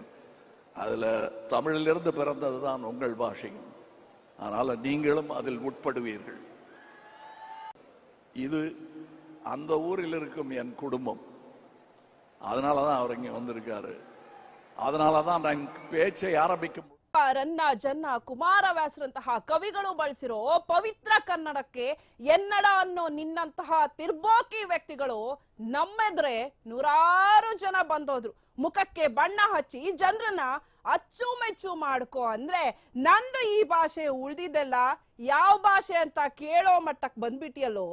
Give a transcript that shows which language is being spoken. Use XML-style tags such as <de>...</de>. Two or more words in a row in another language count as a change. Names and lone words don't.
<ta>அதுல தமிழிலிருந்து பிறந்ததுதான் உங்கள் பாஷையும். அதனால நீங்களும் அதில் உட்படுவீர்கள். இது அந்த ஊரில் இருக்கும் என் குடும்பம். அதனாலதான் அவர் இங்க வந்திருக்காரு. அதனாலதான் நான் பேச்சை ஆரம்பிக்கும்</ta> <kn>ರನ್ನ ಜನ್ನ ಕುಮಾರವ್ಯಾಸರಂತಹ ಕವಿಗಳು ಬಳಸಿರೋ ಪವಿತ್ರ ಕನ್ನಡಕ್ಕೆ ಎನ್ನಡ ಅನ್ನೋ ನಿನ್ನಂತಹ ತಿರ್ಬೋಕಿ ವ್ಯಕ್ತಿಗಳು ನಮ್ಮೆದ್ರೆ ನೂರಾರು ಜನ ಬಂದೋದ್ರು. ಮುಖಕ್ಕೆ ಬಣ್ಣ ಹಚ್ಚಿ ಜನರನ್ನ ಅಚ್ಚುಮೆಚ್ಚು ಮಾಡ್ಕೋ ಅಂದ್ರೆ ನಂದು ಈ ಭಾಷೆ ಉಳ್ದಿದ್ದೆಲ್ಲ ಯಾವ ಭಾಷೆ ಅಂತ ಕೇಳೋ ಮಟ್ಟಕ್ಕೆ ಬಂದ್ಬಿಟ್ಟಿಯಲ್ಲೋ.</kn>